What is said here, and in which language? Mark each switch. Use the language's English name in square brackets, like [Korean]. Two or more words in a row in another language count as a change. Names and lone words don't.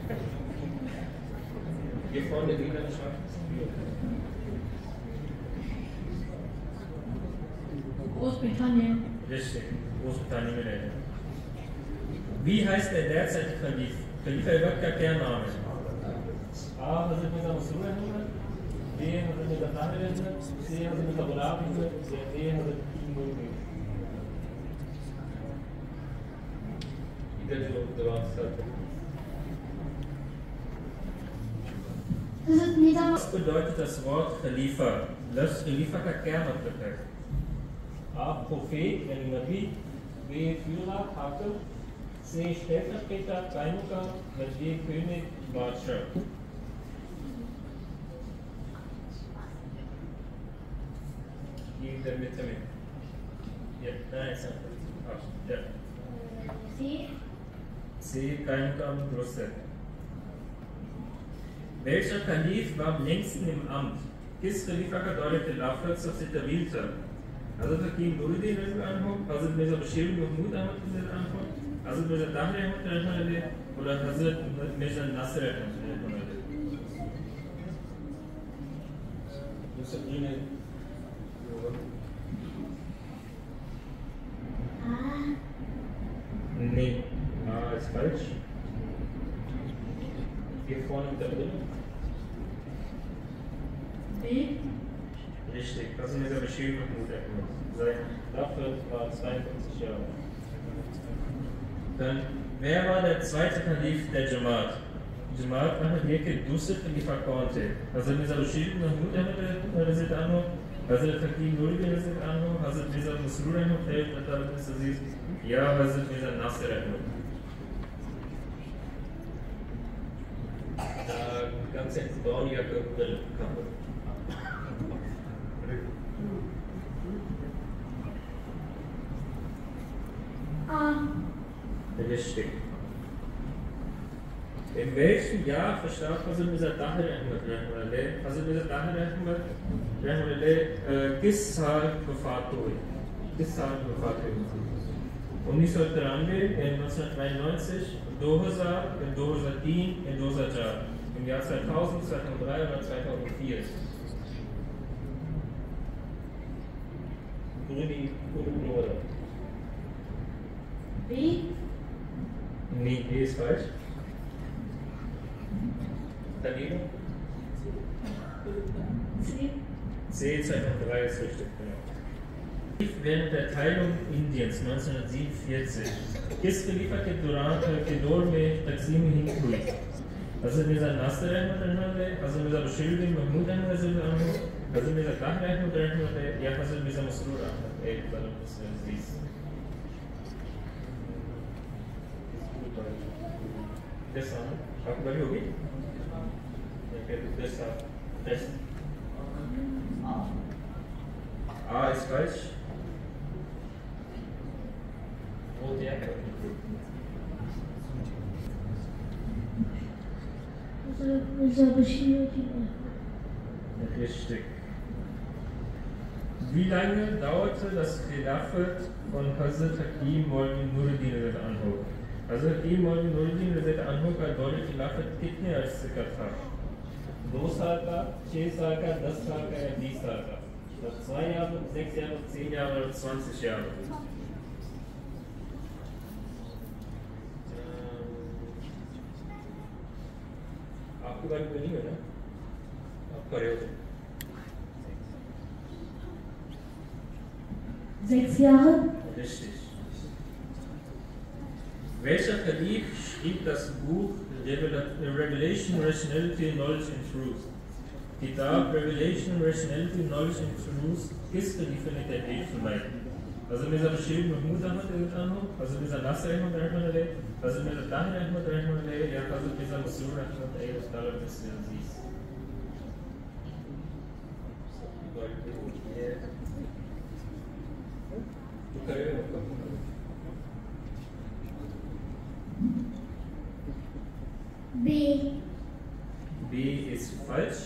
[German] Hier vorne die Landschaft. Großbritannien. [Hindi] Richtig, Großbritannien में रहते हैं. [German] Wie heißt der derzeitige Khalif? [Hindi] Khalifa वक्त का क्या नाम है? A. हज़रत मिर्ज़ा मसरूर अहमद, B. हज़रत मिर्ज़ा ताहिर अहमद, C. हज़रत मिर्ज़ा गुलाम अहमद, D. हज़रत फक़ीह नूरुद्दीन. का जो जवाब था [German] Was bedeutet das Wort Khalifa? [Hindi] Das Khalifa का क्या मतलब है? A. [German] Prophet, [Hindi] यानी नबी, [German] B. Führer, Hakim, C. Stellvertreter, Reiniger, D. König, Badschaft. Die in der Mitte mit. Ja, nein, ist einfach. Ja. C. Reiniger und Brüssel. Welcher Kalif war am längsten im Amt? [Hindi] किस खलीफा का दौरे खिलाफत सबसे तवील था? हज़रत हकीम नूरुद्दीन [Arabic] رضي الله عنه, [Hindi] हज़रत मिर्ज़ा बशीर महमूद अहमद [Arabic] رضي الله عنه, [Hindi] हज़रत मिर्ज़ा ताहिर अहमद [Arabic] رضي الله عنه [Hindi] और हज़रत मिर्ज़ा नासिर अहमद [Arabic] رضي الله عنه. [German] Nee, A ist falsch. Hier vorne mit der Brille. B. Richtig, das ist dieser Bashir Mahmud Ahmad. Sein Nachfolger war 52 Jahre. Dann, wer war der zweite Kalif der Jamaat? [Hindi] Jamaat Ahmadiyya के दूसरे खलीफा कौन थे? हज़रत मिर्ज़ा बशीर महमूद अहमद [Arabic] رضي الله عنه, [Hindi] हज़रत हकीम नूरुद्दीन [Arabic] رضي الله عنه, [Hindi] हज़रत मिर्ज़ा मसरूर अहमद अज़ीज़ या हज़रत मिर्ज़ा नासिर अहमद? [German] Ganz hinten Braunjacke und Brille. A. Richtig. In welchem Jahr verstarb Hazrat Mirza Tahir Ahmad? [Hindi] Hazrat Mirza Tahir Ahmad किस साल वफात हुई? 1993, 1992, 2000, 2003, 2004. [German] Im Jahr 2000, 2003 oder 2004. Oder? B. Nee, B ist falsch. Daneben? C. C, 2003 ist richtig, genau. Während der Teilung Indiens 1947 [Hindi] किस खलीफा के दौर में तकसीम हिंद हुई? हज़रत मिर्ज़ा नासिर अहमद रहमतुल्लाह, हज़रत मिर्ज़ा बशीर महमूद अहमद [Arabic] رضي الله عنه, [Hindi] हज़रत मिर्ज़ा ताहिर अहमद रहमतुल्लाह या हज़रत मिर्ज़ा मसरूर अहमद एक तरफ से अज़ीज़। Das आपको बड़ी होगी? [German] Das A ist falsch. Rote Jacke. Richtig. Wie lange dauerte das Khilafat von Hazrat Hakim Maulvi Nuruddin [Arabic] رضي الله عنه? [Hindi] Hazrat Hakim Maulvi Nuruddin [Arabic] رضي الله عنه [Hindi] का दौर खिलाफत कितने अरसे का था? 2 साल का, 6 साल का, 10 साल का या 20 साल का? [German] 2 Jahre, 6 Jahre, 10 Jahre oder 20 Jahre? [Hindi] आपकी बारी बनी है ना? आप करे हो [German] 6 Jahre. Richtig. Welcher Kalif schrieb das Buch Revelation, Rationality, Knowledge and Truth? [Hindi] Kitab Revelation, Rationality, Knowledge and Truth किस खलीफे ने तहरीर फरमाई? हज़रत मिर्ज़ा बशीर महमूद अहमद [Arabic] رضي الله عنه, [Hindi] हज़रत मिर्ज़ा नासिर अहमद रहमतुल्लाह, हज़रत मिर्ज़ा ताहिर अहमद रहमतुल्लाह या हज़रत मिर्ज़ा मसरूर अहमद अज़ीज़। [German] B. B ist falsch.